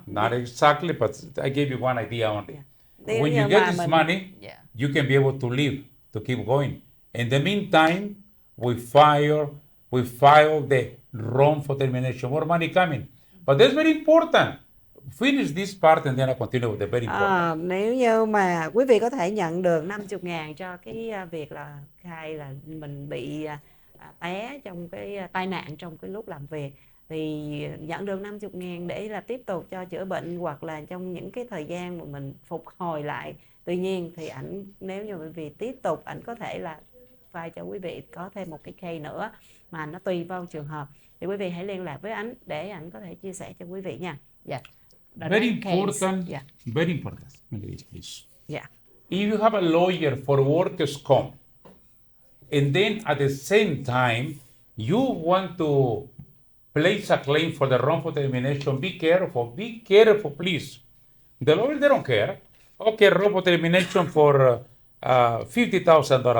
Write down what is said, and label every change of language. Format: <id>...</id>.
<en>Not exactly, but I gave you one idea only.</en> <vi>Nếu</vi> <en>When you</en> <vi>như</vi> <en>get</en> <vi>mà</vi> <en>this money, Yeah. you can be able to live, to keep going. In the meantime, we file the wrongful termination. More money coming. But that's very important. Finish this part and then I continue with the very important.</en> <vi>Nếu như mà quý vị có thể nhận được 50.000 cho cái việc là khai là mình bị té trong cái tai nạn trong cái lúc làm việc, thì nhận được 50.000 để là tiếp tục cho chữa bệnh, hoặc là trong những cái thời gian mà mình phục hồi lại. Tuy nhiên thì nếu như quý vị tiếp tục, ảnh có thể là file cho quý vị có thêm một cái case nữa, mà nó tùy vào trường hợp, thì quý vị hãy liên lạc với ảnh để ảnh có thể chia sẻ cho quý vị nha. Dạ.</vi> <en>Very important. Yeah. Very important. Please. Yeah. If you have a lawyer for workers' comp, and then at the same time you want to place a claim for the wrongful termination, be careful. Be careful, please. The lawyers, they don't care. Okay, wrongful termination for $50,000.</en>